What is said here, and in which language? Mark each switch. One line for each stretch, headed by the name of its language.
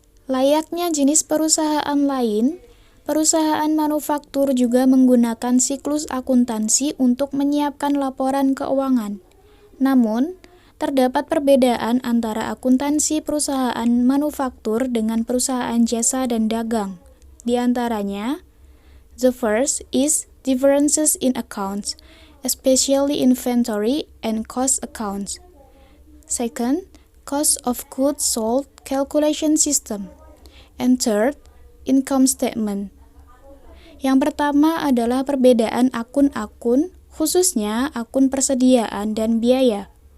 Indonesian: Layaknya jenis perusahaan lain, perusahaan manufaktur juga menggunakan siklus akuntansi untuk menyiapkan laporan keuangan. Namun, terdapat perbedaan antara akuntansi perusahaan manufaktur dengan perusahaan jasa dan dagang. Di antaranya,
English: the first is differences in accounts, especially inventory and cost accounts. Second, cost of goods sold calculation system. And third, income statement.
Indonesian: Yang pertama adalah perbedaan akun-akun, khususnya akun persediaan dan biaya.